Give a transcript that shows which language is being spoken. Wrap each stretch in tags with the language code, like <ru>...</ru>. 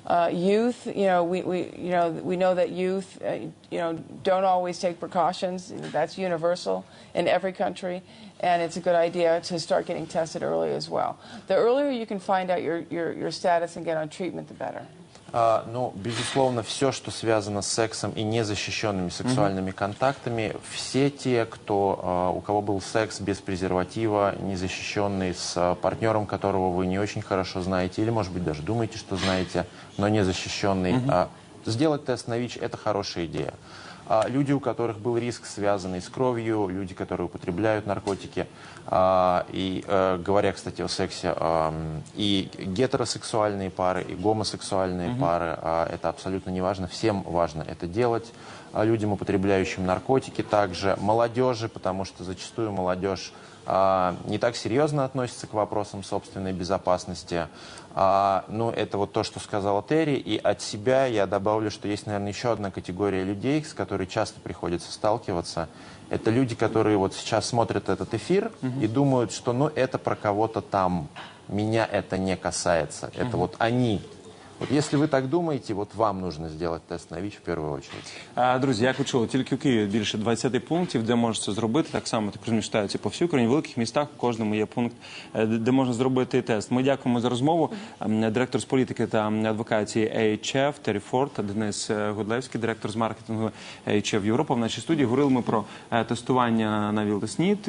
<en>Youth, we know that youth, don't always take precautions. That's universal in every country, and it's a good idea to start getting tested early as well. The earlier you can find out your status and get on treatment, the better.</en> <ru>Ну, безусловно, все, что связано с сексом и незащищенными сексуальными контактами, все те, у кого был секс без презерватива, незащищенный с партнером, которого вы не очень хорошо знаете, или, может быть, даже думаете, что знаете, но незащищенный, сделать тест на ВИЧ – это хорошая идея. Люди, у которых был риск, связанный с кровью, люди, которые употребляют наркотики, говоря, кстати, о сексе, и гетеросексуальные пары, и гомосексуальные пары, это абсолютно не важно, всем важно это делать. Людям, употребляющим наркотики, также молодежи, потому что зачастую молодежь не так серьезно относится к вопросам собственной безопасности. Ну, это вот то, что сказала Терри. И от себя я добавлю, что есть, наверное, еще одна категория людей, с которой часто приходится сталкиваться. Это люди, которые вот сейчас смотрят этот эфир и думают, что ну, это про кого-то там. Меня это не касается. Это вот они.</ru> <uk>От якщо ви так думаєте, от вам потрібно зробити тест на ВІЧ в першу чергу. Друзі, як ви чули, тільки у Києві більше 20 пунктів, де можна це зробити. Так само так розміщаються по всій Україні. В великих містах у кожному є пункт, де можна зробити тест. Ми дякуємо за розмову. Директор з політики та адвокації AHF Террі Форд, Денис Гудлевський, директор з маркетингу AHF Європа. В нашій студії говорили ми про тестування на ВІЛ та СНІД.</uk>